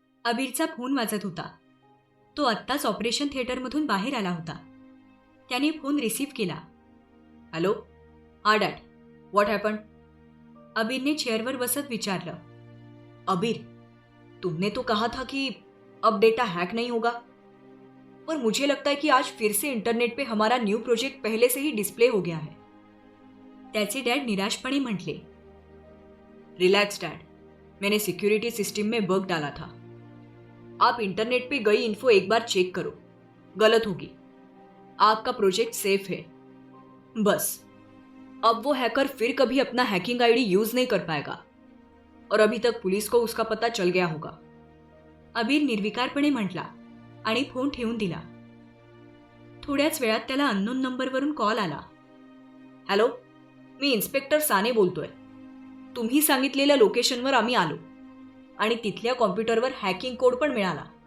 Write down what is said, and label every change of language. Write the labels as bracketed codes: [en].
[mr] अबीरचा phone वाजत होता. तो आत्ताच ऑपरेशन थिएटरमधून बाहेर आला होता. त्याने फोन रिसीव्ह केला. [en] Hello. हा dad, what happen. [mr] अबीरने चेअरवर बसत विचारलं. [hi] अबीर, तुमने तो कहा था कि अब डेटा हैक नहीं होगा, पर मुझे लगता है कि आज फिर से इंटरनेट पे हमारा न्यू प्रोजेक्ट पहले से ही डिस्प्ले हो गया है. [mr] त्याचे डॅड निराशपणे म्हटले. [hi] रिलैक्स डैड, मैंने सिक्योरिटी सिस्टम में बग डाला था. आप इंटरनेट पे गई इन्फो एक बार चेक करो, गलत होगी. आपका प्रोजेक्ट सेफ है. बस अब वो हैकर फिर कभी अपना हैकिंग आईडी यूज नहीं कर पाएगा और अभी तक पुलिस को उसका पता चल गया होगा. [mr] अबीर निर्विकारपणे म्हटला आणि फोन ठेवून दिला. थोड्याच वेळात त्याला अननोन नंबरवरून कॉल आला. हॅलो, मी इन्स्पेक्टर साने बोलतोय. तुम्ही सांगितलेल्या लोकेशनवर आम्ही आलो आणि तिथल्या कॉम्प्युटरवर हॅकिंग कोड पण मिळाला.